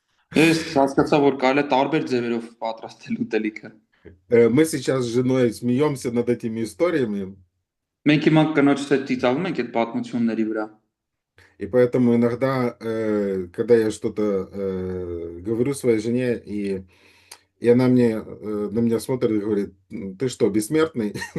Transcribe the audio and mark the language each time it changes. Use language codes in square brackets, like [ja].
[hy] Ես հասկացա, որ կարելի է տարբեր ձևերով պատրաստել ուտելիքը։ [ru] Мы сейчас с женой смеемся над этими историями. [hy] Մենք հիմա կնոջս հետ ծիծաղում ենք այդ պատմությունների վրա։ [ru] И поэтому иногда, когда я что-то говорю своей жене, и она на меня смотрит и говорит: ты что, бессмертный?